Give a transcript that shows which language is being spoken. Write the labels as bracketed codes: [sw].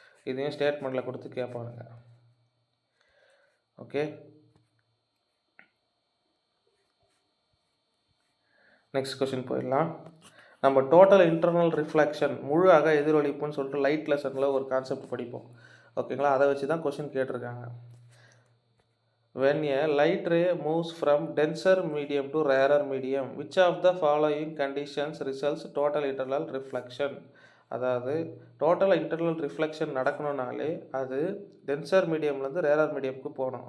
[ta] இதையும் ஸ்டேட்மெண்ட்டில் கொடுத்து கேட்பானுங்க. Okay, next question போயிடலாம். நம்ம டோட்டல் இன்டர்னல் ரிஃப்ளெக்ஷன் முழு அக எதிரொலிப்புன்னு சொல்லிட்டு லைட் லெசனில் ஒரு கான்செப்ட் படிப்போம். ஓகேங்களா, அதை வச்சு தான் கொஸ்டின் கேட்டிருக்காங்க. [en] when a light ray moves from denser medium to rarer medium, which of the following conditions results total internal reflection? [ta] அதாவது டோட்டல் இன்டர்னல் ரிஃப்ளெக்ஷன் நடக்கணும்னாலே அது டென்சர் மீடியம்லேருந்து ரேரர் மீடியமுக்கு போகணும்.